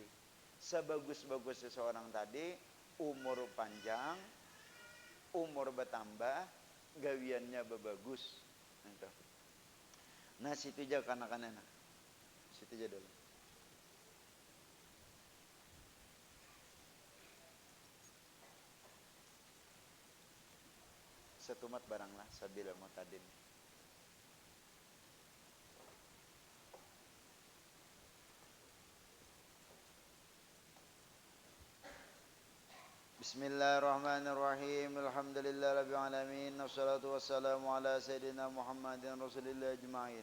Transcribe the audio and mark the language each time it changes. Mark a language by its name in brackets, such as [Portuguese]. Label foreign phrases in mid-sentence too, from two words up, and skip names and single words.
[Banjar] Sebagus-bagus seseorang tadi umur panjang, umur bertambah, gawiannya bagus. Nah situ aja kanak-kanak. Situ aja dulu. Setumat baranglah sabila mutadin. [Arabic] بسم الله الرحمن الرحيم. الحمد لله رب العالمين. والصلاة والسلام على سيدنا محمد رسول الله أجمعين.